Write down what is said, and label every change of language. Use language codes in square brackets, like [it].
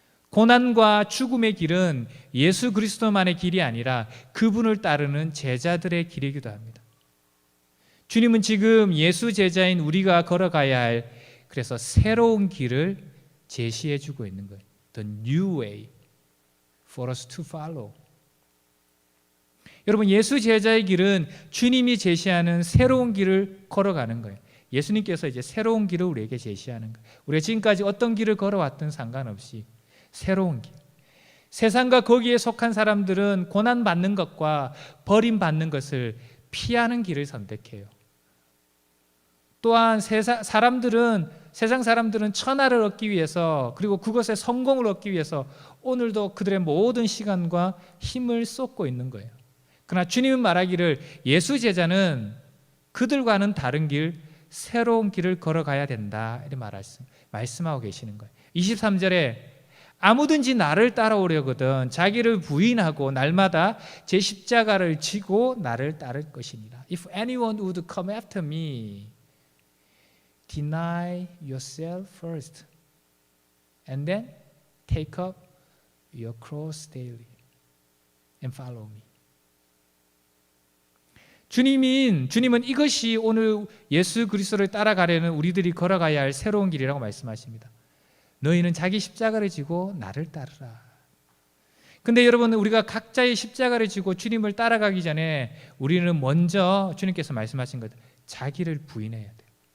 [ko] 고난과 죽음의 길은 예수 그리스도만의 길이 아니라 그분을 따르는 제자들의 길이기도 합니다. 주님은 지금 예수 제자인 우리가 걸어가야 할 그래서 새로운 길을 제시해 주고 있는 거예요. [en] The new way for us to follow. [ko] 여러분, 예수 제자의 길은 주님이 제시하는 새로운 길을 걸어가는 거예요. 예수님께서 이제 새로운 길을 우리에게 제시하는 거예요. 우리가 지금까지 어떤 길을 걸어왔든 상관없이 새로운 길. 세상과 거기에 속한 사람들은 고난받는 것과 버림받는 것을 피하는 길을 선택해요. 또한 세상 사람들은 천하를 얻기 위해서 그리고 그것의 성공을 얻기 위해서 오늘도 그들의 모든 시간과 힘을 쏟고 있는 거예요. 그러나 주님은 말하기를 예수 제자는 그들과는 다른 길, 새로운 길을 걸어가야 된다 이렇게 말씀하고 계시는 거예요. 23절에 아무든지 나를 따라오려거든 자기를 부인하고 날마다 제 십자가를 지고 나를 따를 것이니라. [en] If anyone would come after me, deny yourself first and then take up your cross daily and follow me. [ko] 주님은 이것이 오늘 예수 그리스도를 따라가려는 우리들이 걸어가야 할 새로운 길이라고 말씀하십니다. 너희는 자기 십자가를 지고 나를 따르라. 근데 여러분, 우리가 각자의 십자가를 지고 주님을 따라가기 전에 우리는 먼저 주님께서 말씀하신 것, 자기를 부인해야 돼요.